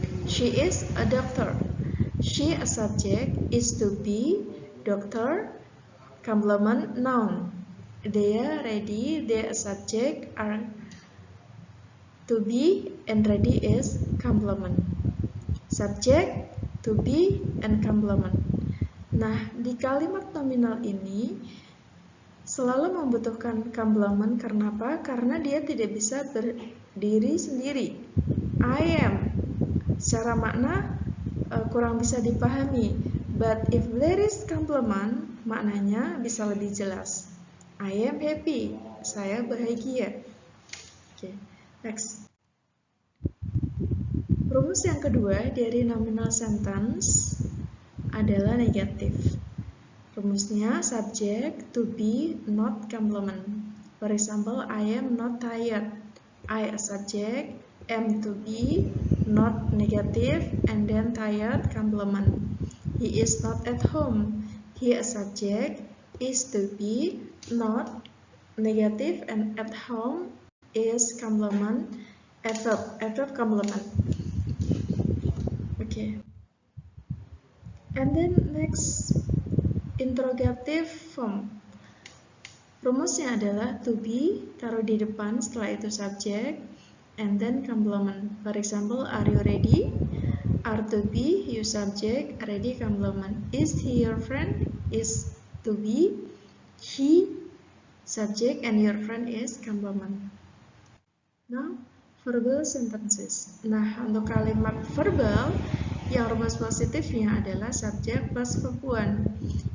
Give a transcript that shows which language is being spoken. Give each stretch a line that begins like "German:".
English: She is a doctor. She a subject, is to be, doctor, complement, noun. They are ready, they a subject, are to be, and ready is complement. Subject, to be, and complement.
Indonesian: Nah, di kalimat nominal ini selalu membutuhkan complement karena apa? Karena dia tidak bisa berdiri sendiri.
English: I am
Indonesian: secara makna kurang bisa dipahami,
English: but if there is complement,
Indonesian: maknanya bisa lebih jelas.
English: I am happy,
Indonesian: saya bahagia.
English: Oke, next.
Indonesian: Rumus yang kedua dari nominal sentence adalah negatif. Rumusnya subject, to be, not complement.
English: For example, I am not tired. I a subject, am to be, not negative, and then tired complement. He is not at home. He a subject, is to be, not negative, and at home is complement, adverb complement. Okay. And then next, interrogative form.
Indonesian: Rumusnya adalah to be, taruh di depan, setelah itu subject,
English: and then complement. For example, are you ready? Are to be, you subject, ready complement. Is he your friend? Is to be, he subject, and your friend is complement. Now, verbal sentences.
Indonesian: Nah, untuk kalimat verbal, yang rumus positifnya adalah subject plus verb 1.